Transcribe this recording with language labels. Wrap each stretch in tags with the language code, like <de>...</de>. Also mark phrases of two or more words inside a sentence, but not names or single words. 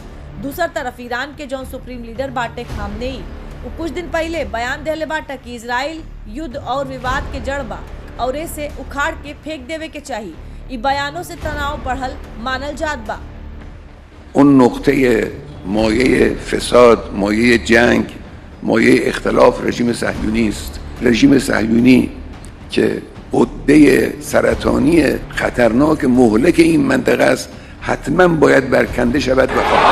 <bho>दूसरा तरफ ईरान के जौन सुप्रीम लीडर बाटे खामनेई वो कुछ दिन पहले बयान देले बाटे कि इजराइल युद्ध और विवाद के जड़ बा और इसे उखाड़ के फेंक देवे के चाहिए। इ बयानों से तनाव बढ़ल मानल जात बा।</bho> <fa>آن نکته مایه فساد، مایه جنگ، مایه اختلاف رژیم صهیونی است. رژیم صهیونی که عده سرطانی خطرناک مهلک این منطقه است حتما باید برکنده شود و</fa>